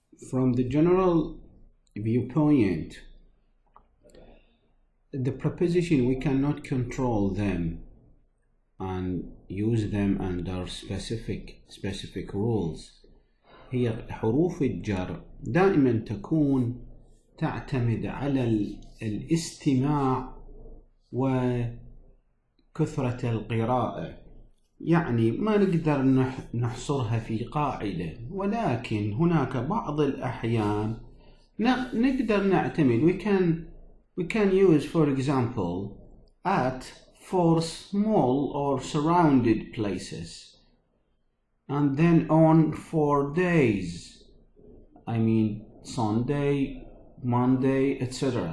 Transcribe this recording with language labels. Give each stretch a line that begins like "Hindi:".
English: From the general viewpoint, the preposition we cannot control them and use them under specific rules.
Arabic: هي حروف الجر دائما تكون تعتمد على الاستماع وكثرة القراءة، يعني ما نقدر نحصرها في قاعدة، ولكن هناك بعض الأحيان نقدر نعتمد.
English: we can use, for example, at for small or surrounded places, and then on for days, I mean Sunday, Monday, etc.